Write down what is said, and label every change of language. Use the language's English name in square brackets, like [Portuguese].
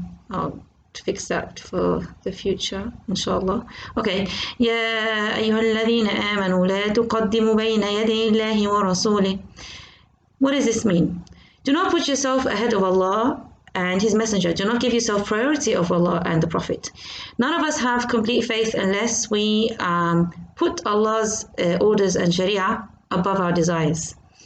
[English] I'll fix that for the future, inshallah. Okay. [Arabic] يا أيها الذين آمنوا لا تقدموا بين يدي الله ورسوله. [English] What does this mean? Do not put yourself ahead of Allah and His Messenger. Do not give yourself priority of Allah and the Prophet. None of us have complete faith unless we put Allah's orders and Sharia above our desires.